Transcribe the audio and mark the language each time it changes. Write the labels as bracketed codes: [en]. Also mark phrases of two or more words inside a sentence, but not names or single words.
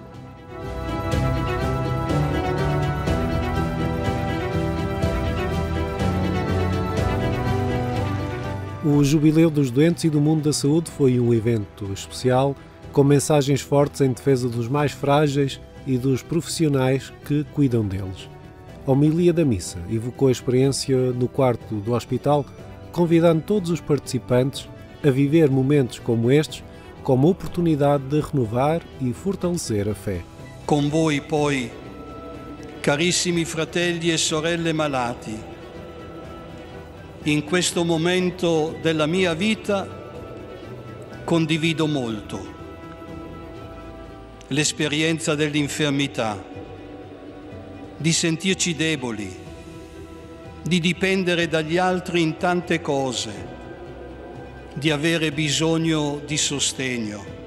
[pt] O Jubileu dos Doentes e do Mundo da Saúde foi um evento especial, com mensagens fortes em defesa dos mais frágeis e dos profissionais que cuidam deles. A homilia da missa evocou a experiência no quarto do hospital, convidando todos os participantes a viver momentos como estes como oportunidade de renovar e fortalecer a fé. [it] Con voi poi, carissimi fratelli e sorelle malati, in questo momento della mia vita condivido molto l'esperienza dell'infermità, di sentirci deboli, di dipendere dagli altri in tante cose, di avere bisogno di sostegno.